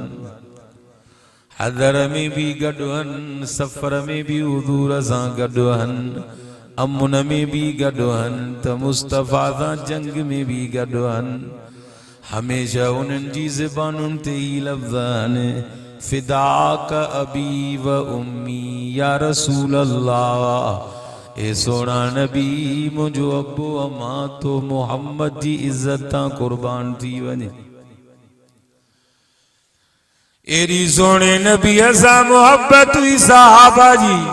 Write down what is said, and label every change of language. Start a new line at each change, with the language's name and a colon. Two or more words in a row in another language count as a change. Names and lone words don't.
Sindhi: हदर में भी गॾु आहिनि, सफ़र में भी हुज़ूर सां गॾु आहिनि, अमन में भी गॾु आहिनि, त मुस्तफ़ा सां जंग में भी गॾु आहिनि। हमेशा उन्हनि जी ज़बानुनि ते ई लफ़्ज़ आहिनि
Arabic: فداك أبي وأمي
Sindhi: या रसूल अल्लाह। ए सोना नबी मुंहिंजो अबो अम्मा तो मुहम्मद जी इज़्ज़त तां क़ुर्बान थी वञे। एरी सोने नबी सां मोहब्बत हुई सहाबा जी।